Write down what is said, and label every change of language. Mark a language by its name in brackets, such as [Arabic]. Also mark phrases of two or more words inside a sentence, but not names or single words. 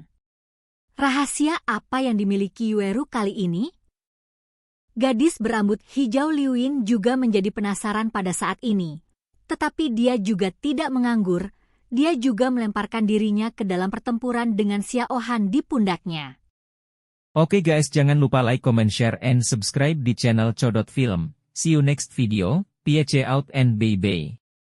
[Indonesian] Rahasia apa yang dimiliki Yueru kali ini? Gadis berambut hijau Liu Yin juga menjadi penasaran pada saat ini. Tetapi dia juga tidak menganggur, dia juga melemparkan dirinya ke dalam pertempuran dengan Xiao Han di pundaknya. Oke guys, jangan lupa [English] like, comment, share, and subscribe [Indonesian] di channel Codot Film. [English] See you next video, peace out and bye-bye.